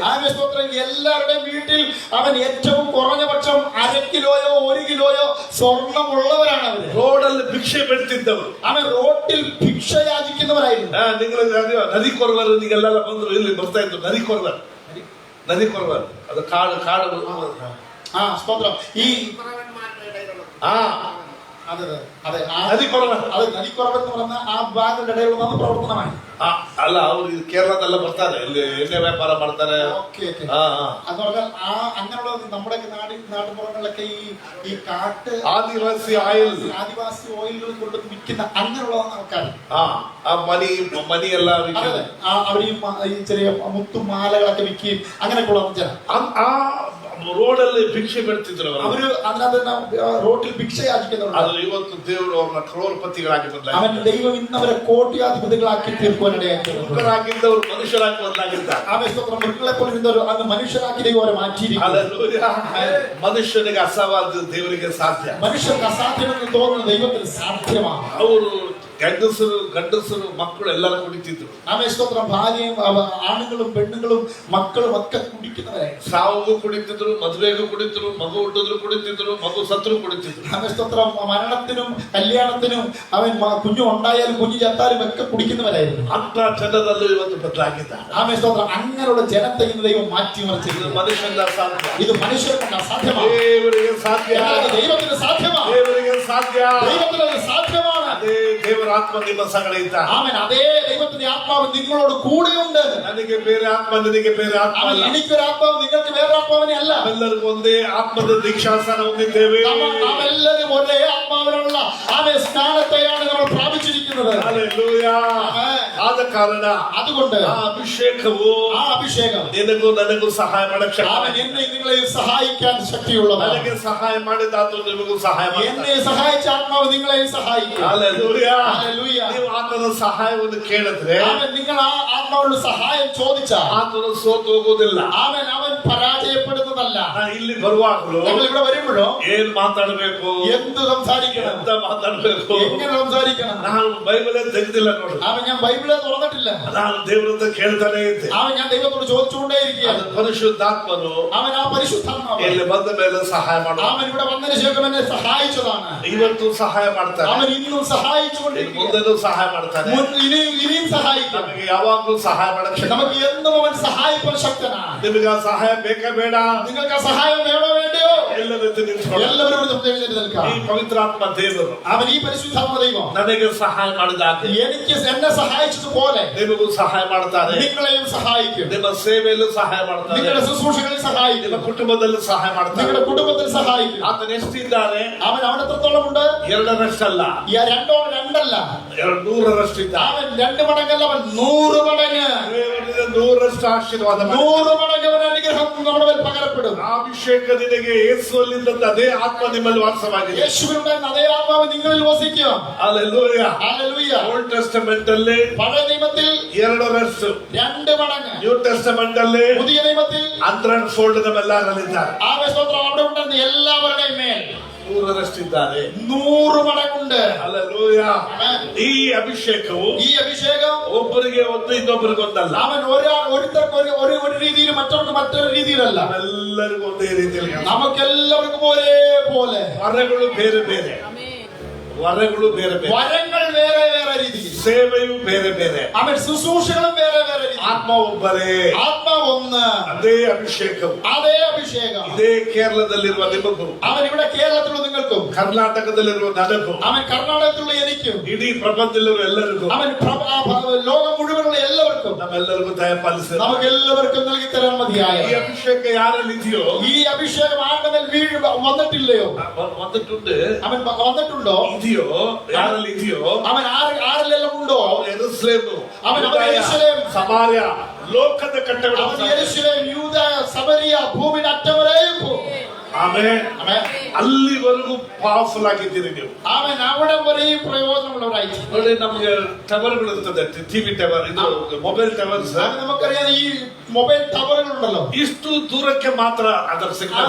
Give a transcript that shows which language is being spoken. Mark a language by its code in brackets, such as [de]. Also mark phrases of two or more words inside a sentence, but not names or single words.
[ml] എല്ലാവരുടെയും വീട്ടിൽ അവൻ ഏറ്റവും കുറഞ്ഞ പക്ഷം 1/2 കിലോയോ 1 കിലോയോ സ്വർണം ഉള്ളവരാണ് അവര്. [kn] ರೋಡಲ್ಲಿ ಭಿಕ್ಷೆ ಬಿಡ್ತಿದ್ದವರು, [ml] അവൻ റോട്ടിൽ ഭിക്ഷ യാചിക്കുന്നവരായിരുന്നു. [kn] നിങ്ങൾ ನದಿ ಕೊರವರು ನೀಗೆಲ್ಲ ಬಂದ್ರು, ಇಲ್ಲಿ ಬರ್ತಾ ಇದ್ರು. ನದಿ ಕೊರವರು ಅದು ಕಾಡು [ml] സ്തോത്രം. ഈ നദി ಕೊರವ അത് നദിക്കുറവ് എന്ന് പറഞ്ഞ ആ ഭാഗങ്ങളുടെ ഇടയിലുള്ള പ്രവർത്തനമാണ്. [kn] ಅಲ್ಲ, ಅವ್ರು ಕೇರಳದೆಲ್ಲ ಬರ್ತಾರೆ, ಇಲ್ಲಿ ಎಣ್ಣೆ ವ್ಯಾಪಾರ ಮಾಡ್ತಾರೆ. [ml] എന്ന് പറഞ്ഞാൽ അങ്ങനെയുള്ള നമ്മുടെ നാട്ടുപുറങ്ങളിലൊക്കെ ഈ കാട്ട് ആദിവാസി ഓയിലുകൾ കൊണ്ട് വിൽക്കുന്ന അങ്ങനെയുള്ള ആൾക്കാർ മണി എല്ലാം അവർ ഈ ചെറിയ മുത്തുമാലകളൊക്കെ വിൽക്കുകയും അങ്ങനെയൊക്കെയുള്ള ജനം [kn] ರೋಡಲ್ಲಿ ಭಿಕ್ಷೆ ಬಿಡ್ತಿದ್ರು. [ml] ಅವರು അതിനകത്ത് റോട്ടിൽ ഭിക്ഷ യാചിക്കുന്നവരുണ്ട്. [kn] ಅದು ಇವತ್ತು ದೇವರು ಅವ್ರನ್ನ ಕ್ರೋರ್ಪತಿಗಳಾಗಿ ಬದಲಾಯಿಸಿದ್ದಾರೆ. [ml] അവൻ ദൈവം ഇന്നവരെ കോട്യാധിപതികളാക്കി തീർക്കുവാനിടയാക്കിയിട്ടുണ്ട്. [kn] ಮೃಗರಾಗಿದ್ದವರು ಮನುಷ್ಯರಾಗಿ ಬದಲಾಗಿದ್ದಾರೆ. [ml] മൃഗങ്ങളെ പോലെ ഇരുന്നവർ അന്ന് മനുഷ്യരാക്കി ദൈവം അവരെ മാറ്റിയിരിക്കുന്നു. [kn] ಮನುಷ್ಯನಿಗೆ ಅಸಾಧ್ಯ ದೇವರಿಗೆ ಸಾಧ್ಯ. [ml] മനുഷ്യർക്ക് അസാധ്യമെന്ന് തോന്നുന്ന ദൈവത്തിന് സാധ്യമാണ്. [kn] ಅವರು ಗಂಡಸರು ಮಕ್ಕಳು ಎಲ್ಲರೂ ಕುಡಿತಿದ್ರು. [ml] ಸ್ತೋത്രം. ഭാര്യയും ആണുങ്ങളും പെണ്ണുങ്ങളും മക്കളും ഒക്കെ കുടിക്കുന്നവരായിരുന്നു. [kn] ಸಾವುಗೂ ಕುಡಿತಿದ್ರು, ಮದುವೆಗೂ ಕುಡಿತಿದ್ರು, ಮಗು ಹುಟ್ಟಿದ್ರು ಕುಡಿತಿದ್ರು, ಮಗು ಸತ್ರು ಕುಡಿತಿದ್ರು. [ml] ಸ್ತೋത്രം. മരണത്തിനും കല്യാണത്തിനും അവൻ കുഞ്ഞു ഉണ്ടായാലും കുഞ്ഞു ചത്താലും ഒക്കെ കുടിക്കുന്നവരായിരുന്നു. [kn] ಅಂತ ಜನರಲ್ಲೂ ಇವತ್ತು ಬದಲಾಗಿದ್ದಾರೆ. [ml] ಸ್ತೋത്രം. അങ്ങനെയുള്ള ജനത്തെ ഇന്ന് ദൈവം മാറ്റിമറിച്ചിരിക്കുന്നു. [kn] ಮನುಷ್ಯನ ಸಾಧ್ಯ, [ml] ഇത് മനുഷ്യർക്ക് സാധ്യമാണ്. [kn] ದೇವರಿಗೆ ಸಾಧ್ಯ, [ml] ദൈവത്തിന് സാധ്യമാണ്. [kn] ದೇವರಿಗೆ ಸಾಧ್ಯ, [ml] ദൈവത്തിന് സാധ്യമാണ്. [kn] ಅದೇ ದೇವರ ಆತ್ಮ ನಿಮ್ಮ ಸಂಗಡ ಇದ್ದಾರೆ. [ml] ആമേൻ. അതേ ദൈവത്തിന്റെ ആത്മാവ് നിങ്ങളോട് കൂടെയുണ്ട്. [kn] ನನಗೆ ಬೇರೆ ಆತ್ಮ, ನಿನಗೆ ಬೇರೆ ಆತ್ಮ ಅಲ್ಲ. [ml] എനിക്കൊരു ആത്മാവ്, നിങ്ങൾക്ക് വേറെ ആത്മാവിനെ അല്ല. [kn] ನಾವೆಲ್ಲರಿಗೂ ಒಂದೇ ಆತ್ಮದ ದೀಕ್ಷಾಸ್ನಾನ ಹೊಂದಿದ್ದೇವೆ. [ml] നാമെല്ലാവരും ഒരേ ആത്മാവിനുള്ള സ്നാനത്തെയാണ് നമ്മൾ പ്രാപിച്ചിരിക്കുന്നത്. [kn] ಹಲ್ಲೆಲೂಯಾ. ಆದ ಕಾರಣ [ml] അതുകൊണ്ട് [kn] ಆ ಅಭಿಷೇಕವು ನಿನಗೂ ನನಗೂ ಸಹಾಯ ಮಾಡಕ್ಕೆ [ml] എന്നെ നിങ്ങളെ സഹായിക്കാൻ ശക്തിയുള്ളതാണ്. [kn] ನನಗೆ ಸಹಾಯ ಮಾಡಿದಾತು ನಿಮಗೂ ಸಹಾಯ ಮಾಡ್ತಾನೆ. [ml] എന്നെ സഹായിച്ച ആത്മാവ് നിങ്ങളെ സഹായിക്കും. [kn] ಹಲ್ಲೆಲೂಯಾ. [ml] ഹല്ലേലൂയ. [kn] ನೀವು ಆತನ ಸಹಾಯವನ್ನು ಕೇಳಿದ್ರೆ, [ml] നിങ്ങൾ ആ ആത്മാവിന്റെ സഹായം ചോദിച്ചാൽ [kn] ಆತನು ಸೋತು ಹೋಗುವುದಿಲ್ಲ. [ml] അവൻ പരാജയപ്പെടുന്നതല്ല. [kn] ಇಲ್ಲಿ ಬರುವಾಗಲೂ [ml] നമ്മൾ ഇവിടെ വരുമ്പോഴോ [kn] ಏನ್ ಮಾತಾಡಬೇಕು, [ml] എന്ത് സംസാരിക്കണം, [kn] ಎಂತ ಮಾತಾಡಬೇಕು, [ml] എങ്ങനെ സംസാരിക്കണം. [kn] ನಾನು ಬೈಬಲೇ ತೆಗೆದಿಲ್ಲ ನೋಡಿ. [ml] ഞാൻ ബൈബിളെ തുറന്നിട്ടില്ല. [kn] ನಾನು ದೇವರನ್ನ ಕೇಳ್ತಾನೆ ಇದ್ದೆ. [ml] ഞാൻ ദൈവത്തോട് ചോദിച്ചുകൊണ്ടേ ഇരിക്കുകയാണ്. [kn] ಪರಿಶುದ್ಧಾತ್ಮನು [ml] ആ പരിശുദ്ധാത്മാവ് [kn] ಇಲ್ಲಿ ಬಂದ ಮೇಲೆ ಸಹಾಯ ಮಾಡ. [ml] ഇവിടെ വന്നതിന് ശേഷം എന്നെ സഹായിച്ചതാണ്. [kn] ಇವತ್ತು ಸಹಾಯ ಮಾಡ್ತಾನೆ. [ml] അവൻ ഇന്നും സഹായിച്ചുകൊണ്ടിരിക്കുന്നു. [kn] ಮುಂದೆನೂ ಸಹಾಯ ಮಾಡ್ತಾನೆ. [ml] ഇനിയും സഹായിക്കും. [kn] ನಮಗೆ ಯಾವಾಗಲೂ ಸಹಾಯ ಮಾಡಕ್ಕೆ [ml] നമുക്ക് എന്നും അവൻ സഹായിക്കാൻ ശക്തനാണ്. [kn] ನಿಮಗೆ ಆ ಸಹಾಯ ಬೇಕೇ ಬೇಡ? [ml] നിങ്ങൾക്ക് ആ സഹായം വേണോ വേണ്ടയോ? എല്ലാവരും [kn] ಈ ಪವಿತ್ರಾತ್ಮ ದೇವರು, [ml] അവൻ ഈ പരിശുദ്ധാത്മ ദൈവം [kn] ನನಗೆ ಸಹಾಯ ಮಾಡಿದಾಗ [ml] എനിക്ക് എന്നെ സഹായിച്ചതുപോലെ [kn] ನಿಮಗೂ ಸಹಾಯ ಮಾಡ್ತಾರೆ. [ml] നിങ്ങളെയും സഹായിക്കും. [kn] ನಿಮ್ಮ ಸೇವೆಯಲ್ಲೂ ಸಹಾಯ ಮಾಡ್ತಾರೆ. [ml] നിങ്ങളുടെ ശുശ്രൂഷകളിൽ സഹായിക്കും. [kn] ನಿಮ್ಮ ಕುಟುಂಬದಲ್ಲೂ ಸಹಾಯ ಮಾಡ್ತಾರೆ. [ml] നിങ്ങളുടെ കുടുംബത്തിൽ സഹായിക്കും. [kn] ಆತನ ಎಷ್ಟಿದ್ದಾರೆ? [ml] അവൻ എത്രത്തോളം ഉണ്ട്? [kn] 2ರಷ್ಟಲ್ಲ, [ml] 2 [kn] 100ರಷ್ಟಿದ್ದಾರೆ. [ml] അവൻ 2 മടങ്ങല്ല, അവൻ 100 മടങ്ങ്. [kn] 100ರಷ್ಟು ಆಶೀರ್ವಾದ, [ml] 100 മടങ്ങ് അവൻ അനുഗ്രഹം നമ്മുടെ മേൽ പകരപ്പെടും. [kn] ಅಭಿಷೇಕ ನಿನಗೆ ಯೇಸುವಲ್ಲಿದ್ದ ಅದೇ ಆತ್ಮ ನಿಮ್ಮಲ್ಲಿ ವಾಸವಾಗಿದೆ. [ml] യേശുവിനുണ്ടായിരുന്ന അതേ ആത്മാവ് നിങ്ങളിൽ വസിക്കും. ഹല്ലേലൂയ. ഹല്ലേലൂയ. [kn] ಓಲ್ಡ್ ಟೆಸ್ಟಮೆಂಟ್ ಅಲ್ಲಿ [ml] പഴയ നിയമത്തിൽ [kn] 2ರಷ್ಟು, [ml] 2 മടങ്ങ്. [kn] ನ್ಯೂ ಟೆಸ್ಟಮೆಂಟ್ ಅಲ್ಲಿ [ml] പുതിയ നിയമത്തിൽ [kn] 100 ಫೋಲ್ಡ್ ನಮ್ಮೆಲ್ಲರಲ್ಲಿದ್ದಾರೆ. [ml] ആ സ്തോത്രം അവിടെ ഉണ്ടായിരുന്ന എല്ലാവരുടെയും മേൽ [kn] 100ರಷ್ಟಿದ್ದಾರೆ. [ml] 100 മടങ്ങുണ്ട്. [kn] ಹಲ್ಲೆಲೂಯ. ಈ ಅಭಿಷೇಕವು [ml] ഈ അഭിഷേകം [kn] ಒಬ್ಬರಿಗೆ ಒಂದು, ಇನ್ನೊಬ್ಬರಿಗೆ ಒಂದಲ್ಲ. [ml] അവൻ ഒരുത്തർക്ക് ഒരു രീതിയിൽ, മറ്റവർക്ക് മറ്റൊരു രീതിയിലല്ല. [kn] ಎಲ್ಲರಿಗೂ ಒಂದೇ ರೀತಿಯಲ್ಲಿ. [ml] നമുക്കെല്ലാവർക്കും ഒരേപോലെ. [kn] ವರಗಳು ಬೇರೆ ಬೇರೆ, ವರಗಳು ಬೇರೆ ಬೇರೆ, [ml] വരങ്ങൾ വേറെ വേറെ രീതിയിൽ. [kn] ಸೇವೆಯು ಬೇರೆ ಬೇರೆ, ಆಮೇಲೆ ಶುಶ್ರೂಷೆಗಳು ಬೇರೆ ಬೇರೆ ರೀತಿ. ಆತ್ಮ ಒಬ್ಬರೇ, [ml] ಆತ್ಮ ഒന്ന്, [kn] ಅದೇ ಅಭಿಷೇಕವು. [ml] അതേ അഭിഷേകം. [kn] ಇದೇ ಕೇರಳದಲ್ಲಿರುವ ನಿಮಗೂ, [ml] അവൻ ഇവിടെ കേരളത്തിലുള്ള നിങ്ങൾക്കും, [kn] ಕರ್ನಾಟಕದಲ್ಲಿರುವ ನನಗೂ, [ml] അവൻ കർണാടകത്തിലുള്ള എനിക്കും, [kn] ಇಡೀ ಪ್ರಪಂಚದಲ್ಲಿರುವ ಎಲ್ಲರಿಗೂ, [ml] അവൻ ലോകം മുഴുവനുള്ള എല്ലാവർക്കും, [kn] ನಮ್ಮೆಲ್ಲರಿಗೂ ದಯಪಾಲಿಸಿ [ml] നമുക്ക് എല്ലാവർക്കും നൽകി തരാൻ മതിയായ [kn] ಈ ಅಭಿಷೇಕ ಯಾರಲ್ಲಿ ಇದೆಯೋ, [ml] ഈ അഭിഷേകം ആരുടെ മേൽ വന്നിട്ടില്ലയോ, വന്നിട്ടുണ്ട്, അവൻ വന്നിട്ടുണ്ടോ, [kn] ಇದೆಯೋ, ಯಾರಲ್ಲಿ ಇದೆಯೋ, [ml] അവൻ ആരിലെല്ലാം ഉണ്ടോ, [kn] ಯೆರೂಸಲೇಮು, [ml] അവൻ [kn] ಯೂದಾಯ, ಯೆರೂಸಲೇಮ್, ಸಮಾರ್ಯ, ಲೋಕದ ಕಟ್ಟಡ, [ml] അവൻ യെരൂശലേം, യൂദായ, സമരിയ, ഭൂമിയുടെ അറ്റവരേക്കും. [kn] ಆಮೇಲೆ ಅಲ್ಲಿವರೆಗೂ ಪವರ್ಫುಲ್ ಆಗಿದ್ದೀರಿ ನೀವು. [ml] അവൻ അവിടെ വരെയും പ്രയോജനമുള്ളവരായി. [kn] ನೋಡಿ, ನಮ್ಗೆ ಟವರ್ಗಳು ಇರ್ತದೆ, [en] TV tower, [kn] ಇದು [en] mobile towers. [ml] നമുക്കറിയാം ഈ മൊബൈൽ ടവറുകളുണ്ടല്ലോ, [kn] ಇಷ್ಟು ದೂರಕ್ಕೆ ಮಾತ್ರ ಅದರ ಸಿಗ್ನಲ್.